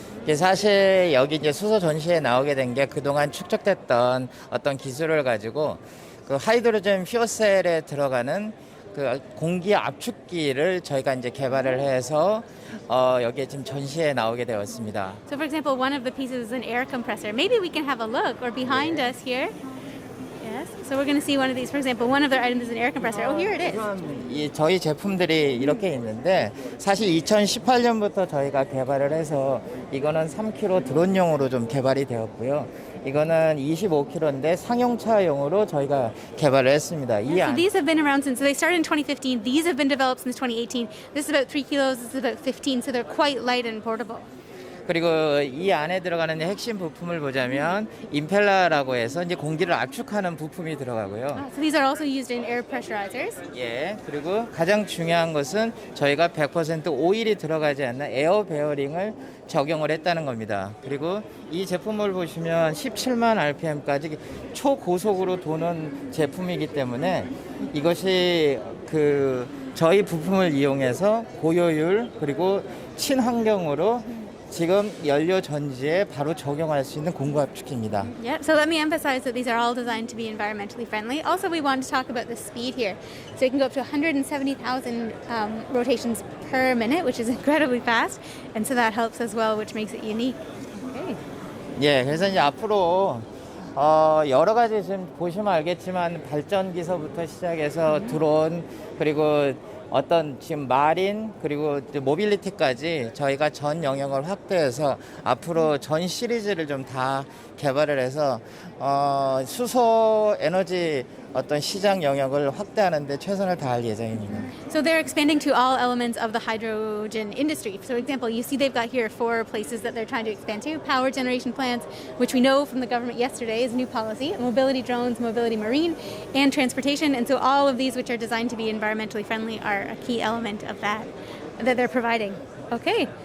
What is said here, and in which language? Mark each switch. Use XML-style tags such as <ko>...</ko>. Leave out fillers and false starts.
<ko>이게 사실 여기 이제 수소 전시에 나오게 된 게 그동안 축적됐던 어떤 기술을 가지고 그 하이드로젠 퓨어셀에 들어가는 그 공기 압축기를 저희가 이제 개발을 해서 여기에 지금 전시에 나오게 되었습니다.</ko> <en>So for example, one of the pieces is an air compressor. Maybe we can have a look, or behind us here. Yes. So we're going to see one of these. For example, one of their items is an air compressor. Oh, here it is.</en> <ko>이 저희 제품들이 이렇게 있는데 사실 2018년부터 저희가 개발을 해서 이거는 3kg 드론용으로 좀 개발이 되었고요. 이거는 25kg인데 상용차용으로 저희가 개발을 했습니다.</ko> <en>So these have been around since they started in 2015. These have been developed since 2018. This is about 3 kilos. This is about 15. So they're quite light and portable.</en> <ko>그리고 이 안에 들어가는 핵심 부품을 보자면 임펠러라고 해서 이제 공기를 압축하는 부품이 들어가고요.</ko> <en>So these are also used in air pressurizers.</en> <ko>예, 그리고 가장 중요한 것은 저희가 100% 오일이 들어가지 않는 에어 베어링을 적용을 했다는 겁니다. 그리고 이 제품을 보시면 17만 RPM까지 초고속으로 도는 제품이기 때문에 이것이 그 저희 부품을 이용해서 고효율 그리고 친환경으로 지금 연료 전지에 바로 적용할 수 있는 공구 압축기입니다.</ko> <en>Yeah, so let me emphasize that these are all designed to be environmentally friendly. Also, we want to talk about the speed here. So it can go up to 170,000 rotations per minute, which is incredibly fast. And so that helps as well, which makes it unique. Okay.</en> <ko>예, 그래서 이제 앞으로 여러 가지 지금 보시면 알겠지만 발전기서부터 시작해서 드론 그리고 어떤 지금 마린 그리고 모빌리티까지 저희가 전 영역을 확대해서 앞으로 전 시리즈를 좀 다 개발을 해서 수소 에너지 어떤 시장 영역을 확대하는 데 최선을 다할 예정입니다.</ko> <en>So they're expanding to all elements of the hydrogen industry. So, for example, you see they've got here 4 places that they're trying to expand to: power generation plants, which we know from the government yesterday is new policy; mobility drones, mobility marine, and transportation. And so all of these, which are designed to be environmentally friendly, are a key element of that they're providing. Okay.</en>